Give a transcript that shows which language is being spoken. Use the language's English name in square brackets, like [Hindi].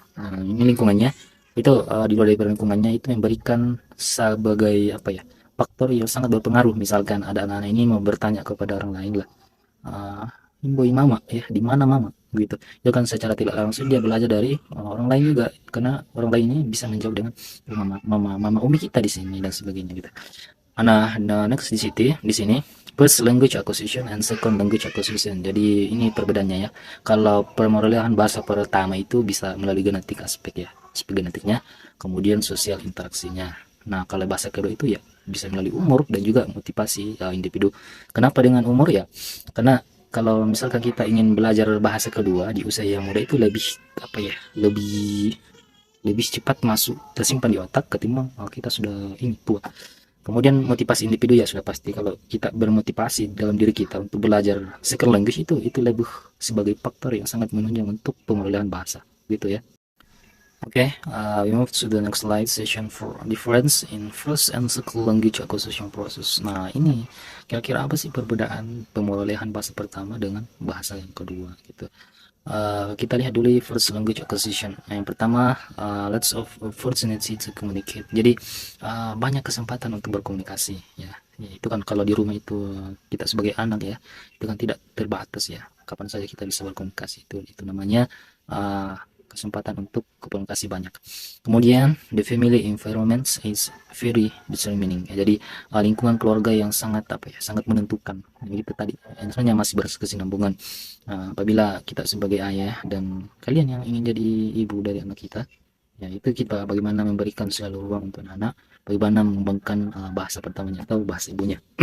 [Indonesian] Nah, ini lingkungannya itu di luar dari lingkungannya itu memberikan sebagai apa ya, faktor yang sangat berpengaruh. Misalkan ada anak-anak ini mau bertanya kepada orang lain lah, boy mama ya, di mana mama gitu, itu kan secara tidak langsung dia belajar dari orang lain juga, karena orang lain ini bisa menjawab dengan mama umi kita di sini dan sebagainya gitu. [English] Nah, next di sini first language acquisition and second language acquisition. [Indonesian] Jadi ini perbedaannya ya. Kalau perolehan bahasa pertama itu bisa melalui genetik, aspek genetiknya, kemudian sosial interaksinya. Nah, kalau bahasa kedua itu ya bisa melalui umur dan juga motivasi individu. Kenapa dengan umur ya? Karena kalau misalkan kita ingin belajar bahasa kedua di usia yang muda itu lebih apa ya, lebih cepat masuk tersimpan di otak ketimbang kita sudah ini tua. Kemudian motivasi individu ya sudah pasti, kalau kita bermotivasi dalam diri kita untuk belajar second language itu lebih sebagai faktor yang sangat menunjang untuk pemulihan bahasa gitu ya. [English] Okay, we move to the next slide, session for difference in first and second language acquisition process. [Indonesian] Nah, ini kira-kira apa sih perbedaan pemulihan bahasa pertama dengan bahasa yang kedua gitu. Kita lihat dulu [English] first language acquisition. [Indonesian] Yang pertama, [English] lots of opportunity to communicate. [Indonesian] Jadi banyak kesempatan untuk berkomunikasi ya. Itu kan kalau di rumah itu kita sebagai anak ya, itu kan tidak terbatas ya. Kapan saja kita bisa berkomunikasi, itu namanya kesempatan untuk komunikasi banyak. [English] Kemudian the family environment is very determining ya. [Indonesian] Jadi lingkungan keluarga yang sangat apa ya, sangat menentukan. Jadi itu tadi sebenarnya masih berkesinambungan. Apabila kita sebagai ayah dan kalian yang ingin jadi ibu dari anak kita, ya itu kita bagaimana memberikan selalu ruang untuk anak, bagaimana mengembangkan bahasa pertamanya atau bahasa ibunya.